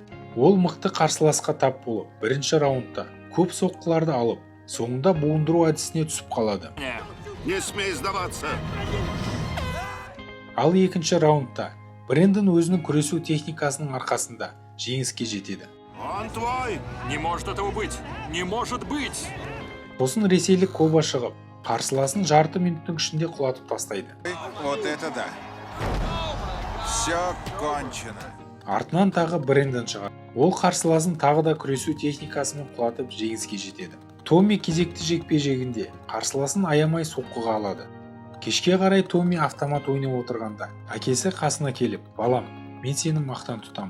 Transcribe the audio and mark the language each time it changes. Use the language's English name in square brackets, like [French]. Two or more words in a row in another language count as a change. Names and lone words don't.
[Kazakh] Ол мықты қарсыласқа тап болып, бірінші раундта көп соққыларды алып, соңында буындыру әдісіне түсіп қалады. [Russian] Не смей сдаваться! [Kazakh] Ал екінші раундта Брэндон өзінің күресу техникасының арқасында жеңіске жетеді. [Russian] Он твой! Не может этого быть! Не может быть! [Kazakh] Сосын ресейлік Коба шығып, қарсыласын жарты минуттың ішінде құлатып тастайды. [Russian] Вот это да! Все кончено! [Kazakh] Артынан тағы Брэндон шығады. Ол қарсыласын тағы да күресу техникасымен құлатып жеңіске жетеді. Томми кезекті жекпе-жегінде қарсыласын аямай соққыға алады. Кешке қарай Томми автомат ойнап отырғанда, әкесі қасына келіп, балам, мен сені мақтан тұтамын.